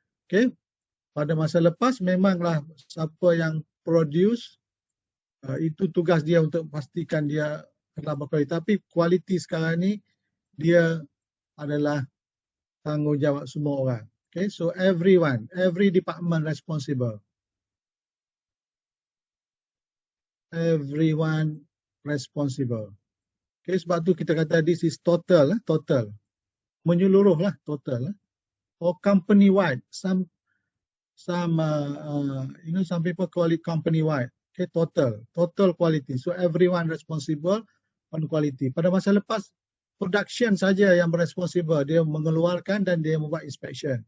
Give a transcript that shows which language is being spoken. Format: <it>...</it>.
<ms>Okay, pada masa lepas memanglah siapa yang produce itu tugas dia untuk pastikan dia adalah berkualiti. Tapi kualiti sekarang ni dia adalah tanggungjawab semua orang.</ms> <en>Okay, so everyone, every department responsible. Everyone responsible. Okay,</en> <ms>sebab tu kita kata</ms> <en>this is total, total.</en> <ms>Menyeluruh lah,</ms> <en>total. Or company wide. Some some people call it company wide. Okay, total quality. So everyone responsible on quality.</en> <ms>Pada masa lepas, production saja yang responsible. Dia mengeluarkan dan dia membuat inspection.</ms>